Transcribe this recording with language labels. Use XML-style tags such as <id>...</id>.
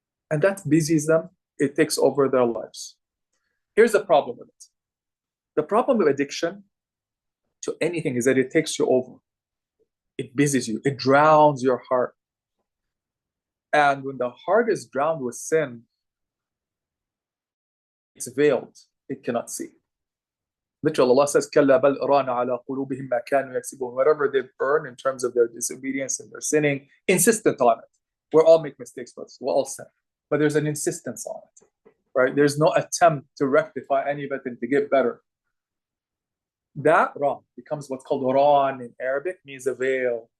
<en>And that busies them. It takes over their lives. Here's the problem with it. The problem with addiction to anything is that it takes you over. It busies you. It drowns your heart. And when the heart is drowned with sin, it's veiled. It cannot see. Literally, Allah says,</en> <ar>كَلَّا بَلْ أَرَانَ عَلَىٰ قُلُوبِهِمْ مَا كَانُوا يَكْسِبُونَ.</ar> <en>Whatever they've earned in terms of their disobedience and their sinning, insistent on it. We all make mistakes, but we all sin. But there's an insistence on it, right? There's no attempt to rectify any of it and to get better. That wrong becomes what's called ran in Arabic, means a veil.</en>